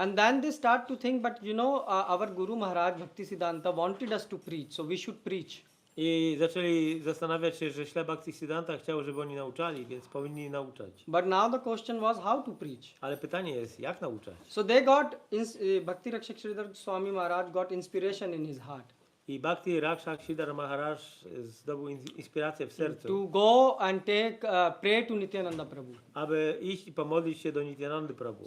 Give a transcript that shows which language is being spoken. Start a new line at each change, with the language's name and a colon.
English: And then they start to think, but you know, our Guru Maharaj Bhaktisiddhanta wanted us to preach, so we should preach.
Polish: I zaczęli zastanawiać się, że śle Bhaktisiddhanta chciał, żeby oni nauczali, więc powinni nauczać.
English: But now the question was how to preach.
Polish: Ale pytanie jest, jak nauczać?
English: So they got, Bhakti Rakshak Sridhar Swami Maharaj got inspiration in his heart
Polish: I Bhakti Rakshak Sridhar Maharaj zdobył inspirację w sercu,
English: to go and pray to Nityananda Prabhu.
Polish: aby iść i pomodlić się do Nityanandy Prabhu.